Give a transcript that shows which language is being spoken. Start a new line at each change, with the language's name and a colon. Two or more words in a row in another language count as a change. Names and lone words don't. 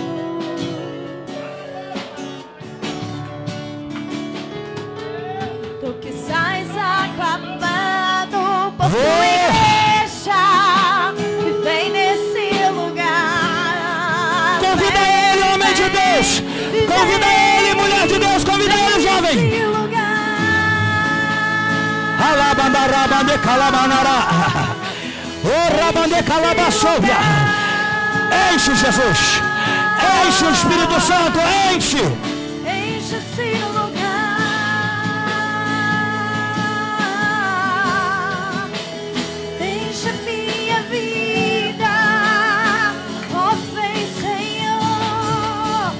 Portuguese: Tu que sais aclamado por tua igreja e vem nesse lugar. Convida ele, homem de Deus. Convida ele, mulher de Deus. Convida ele, jovem. Alabandarabande calabanara. Oh rabande calabasovia. Enche Jesus. Enche o Espírito Santo. Enche. Enche esse lugar. Enche minha vida. Oh, vem, Senhor.